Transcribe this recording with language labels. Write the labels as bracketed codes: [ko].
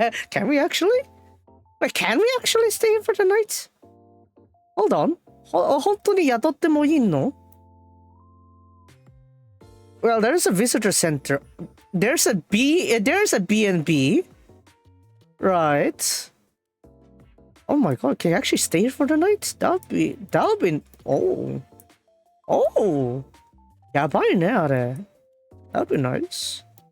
[en] Can we actually? Wait, can we actually stay here for the night? Hold on. [ja] 本当に宿ってもいいの? [en] Well, there's a visitor center. There's a B&B. Right. Oh my god, can you actually stay here for the night? That'll be oh. [ja] やばいね、あれ。 [en] That'd be nice.